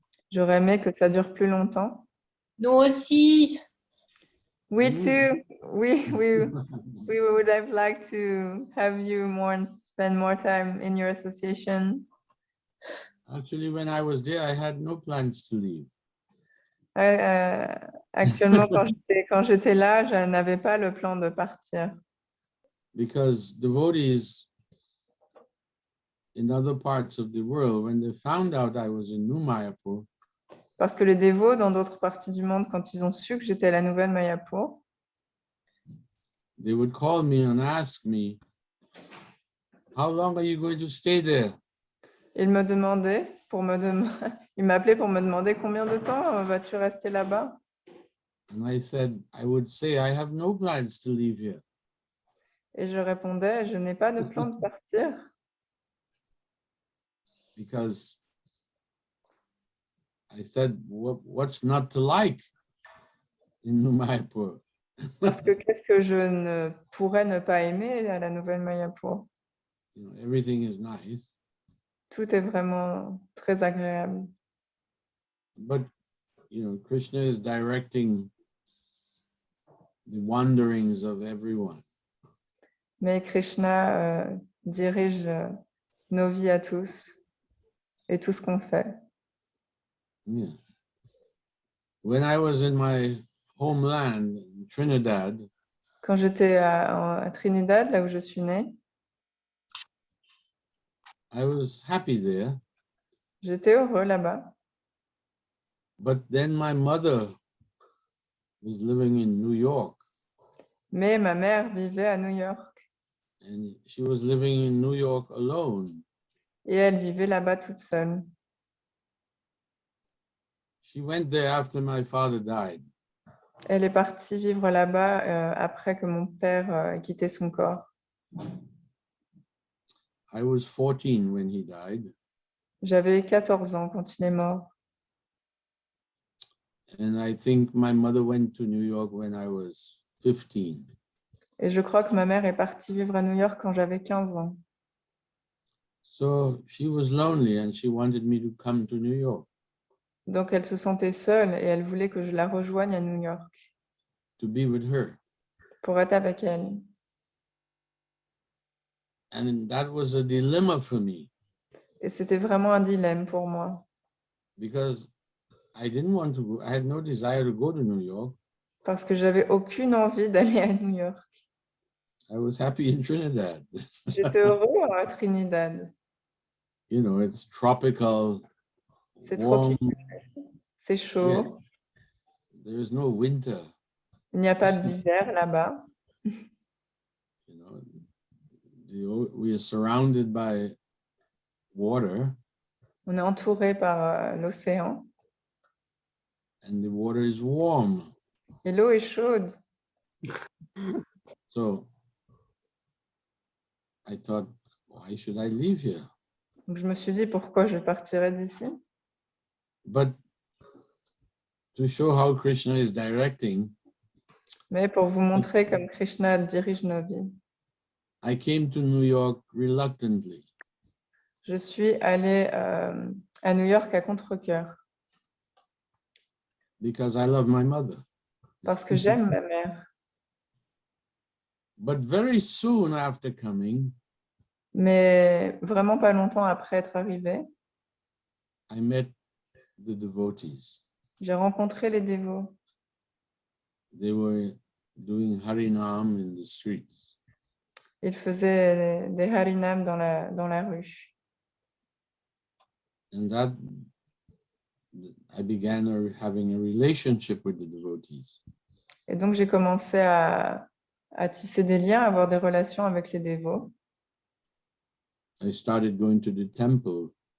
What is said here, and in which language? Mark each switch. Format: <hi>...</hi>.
<fr>J'aurais aimé que ça dure plus longtemps. Nous aussi.</fr> <en>We Mm. too. We would have liked to have you more and spend more time in your association. Actually, when I was there, I had no plans to leave.</en> <fr>Actuellement, quand j'étais là, je n'avais pas le plan de partir.</fr> <en>Because devotees in other parts of the world, when they found out I was in New Mayapur,</en> <fr>Parce que les dévots dans d'autres parties du monde, quand ils ont su que j'étais à la Nouvelle Mayapur,</fr> <en>they would call me and ask me, how long are you going to stay there?</en> <fr>ils me demandaient, ils m'appelaient pour me demander combien de temps vas-tu rester là-bas.</fr> <en>And I would say, I have no plans to leave here.</en> <fr>Et je répondais, je n'ai pas de plan de partir.</fr> <en>Because I said, what's not to like in New Mayapur?</en> <fr>Parce que qu'est-ce que je ne pourrais ne pas aimer à la Nouvelle Mayapur?</fr> <en>You know, everything is nice,</en> <fr>Tout est vraiment très agréable.</fr> <en>but you know, Krishna is directing the wanderings of everyone.</en> <fr>Mais Krishna dirige nos vies à tous et tout ce qu'on fait. Yeah.</fr> <en>When I was in my homeland, in Trinidad,</en> <fr>Quand j'étais à Trinidad, là où je suis née,</fr> <en>I was happy there.</en> <fr>j'étais heureux là-bas.</fr> <en>But then my mother was living in New York,</en> <fr>Mais ma mère vivait à New York</fr> <en>and she was living in New York alone.</en> <fr>et elle vivait là-bas toute seule.</fr> <en>She went there after my father died.</en> <fr>Elle est partie vivre là-bas après que mon père ait quitté son corps.</fr> <en>I was 14 when he died,</en> <fr>J'avais 14 ans quand il est mort.</fr> <en>and I think my mother went to New York when I was 15.</en> <fr>Et je crois que ma mère est partie vivre à New York quand j'avais 15 ans.</fr> <en>So she was lonely and she wanted me to come to New York</en> <fr>Donc elle se sentait seule et elle voulait que je la rejoigne à New York</fr> <en>to be with her.</en> <fr>pour être avec elle.</fr> <en>And that was a dilemma for me</en> <fr>Et c'était vraiment un dilemme pour moi</fr> <en>because I didn't want to go, I had no desire to go to New York.</en> <fr>parce que j'avais aucune envie d'aller à New York.</fr> <en>I was happy in Trinidad.</en> <fr>J'étais heureux à Trinidad.</fr> <en>You know, it's tropical,</en> <fr>C'est</fr> <en>warm.</en> <fr>tropical, c'est chaud.</fr> <en>There is no winter.</en> <fr>Il n'y a pas d'hiver là-bas.</fr> <en>You know, we are surrounded by water,</en> <fr>On est entouré par l'océan</fr> <en>and the water is warm.</en> <fr>et l'eau est chaude.</fr> <en>So I thought, why should I leave here?</en> <fr>Donc je me suis dit pourquoi je partirais d'ici.</fr> <en>But to show how Krishna is directing,</en> <fr>Mais pour vous montrer comme Krishna dirige nos vies,</fr> <en>I came to New York reluctantly</en> <fr>je suis allée à New York à contre-cœur</fr> <en>because I love my mother.</en> <fr>parce que j'aime ma mère.</fr> <en>But very soon after coming,</en> <fr>Mais vraiment pas longtemps après être arrivé,</fr> <en>I met the devotees.</en> <fr>j'ai rencontré les dévots.</fr> <en>They were doing Harinam in the streets.</en> <fr>Ils faisaient des harinam dans la rue.</fr> <en>And that I began having a relationship with the devotees.</en> <fr>Et donc, j'ai commencé à tisser des liens, à avoir des relations avec les dévots.</fr> <en>I started going to the temple</en>